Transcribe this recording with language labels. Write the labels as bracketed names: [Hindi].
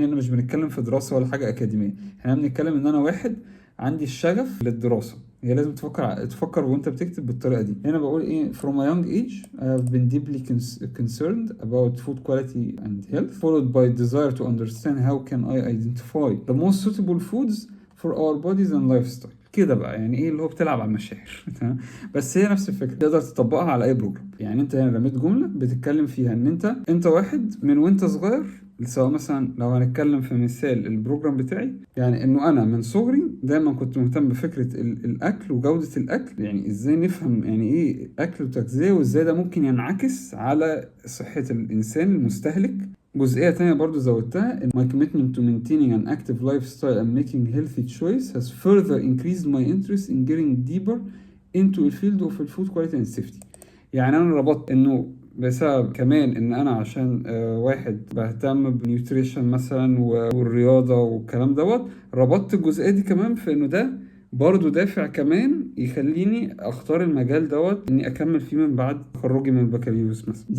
[Arabic] يعني مش بنتكلم في دراسه ولا حاجه اكاديميه، احنا بنتكلم ان انا واحد عندي الشغف للدراسه. هي لازم تفكر وانت بتكتب بالطريقه دي. هنا بقول ايه: [English] from a young age I've been deeply concerned about food quality and health, followed by desire to understand how can I identify the most suitable foods for our bodies and lifestyle. [Arabic] كده بقى يعني ايه اللي هو بتلعب على المشاعر. تمام. بس هي نفس الفكره، تقدر تطبقها على اي بروجرام. يعني انت هنا رميت جمله بتتكلم فيها ان انت واحد من وانت صغير، سواء مثلا لو هنتكلم في مثال البروجرام بتاعي، يعني انه انا من صغري دايما كنت مهتم بفكرة الاكل وجودة الاكل. يعني ازاي نفهم يعني ايه اكل وتغذية، وازاي ده ممكن ينعكس على صحة الانسان المستهلك. جزئية تانية برضو زودتها ان [English] my commitment to maintaining an active lifestyle and making healthy choice has further increased my interest in getting deeper into the field of food quality and safety. [Arabic] يعني انا ربطت انه بسبب كمان ان انا عشان واحد بهتم بنيوتريشن مثلا والرياضة والكلام دوت، ربطت الجزئية دي كمان في انه ده برضو دافع كمان يخليني اختار المجال دوت اني اكمل فيه من بعد تخرجي من البكالوريوس مثلا.